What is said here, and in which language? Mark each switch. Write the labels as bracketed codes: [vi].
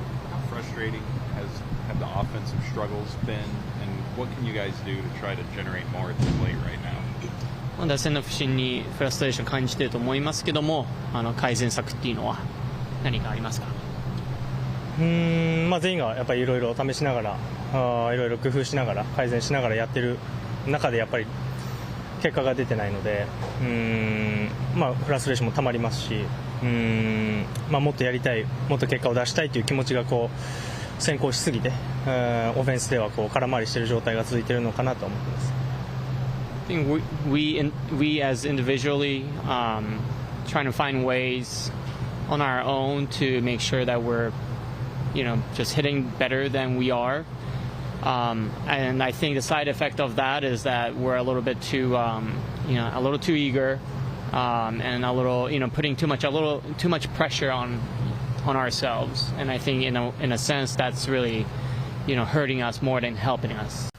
[en] How frustrating have the offensive struggles been, and what can you guys do to try to generate more at the plate right now? [ja] 打線の不振にフラストレーションを感じていると思いますけども、改善策っていうのは何かありますか？全員がやっぱりいろいろ試しながら、いろいろ工夫しながら改善しながらやってる中でやっぱり結果が出てないので、フラストレーションもたまりますし、もっとやりたい、もっと結果を出したいという気持ちが先行しすぎて、オフェンスでは空回りしている状態が続いているのかなと思っています。 [en] I think we as individually trying to find ways on our own to make sure that we're just hitting better than we are, and I think the side effect of that is that we're a little bit too a little too eager, and a little putting too much pressure on ourselves, and I think in a sense that's really hurting us more than helping us.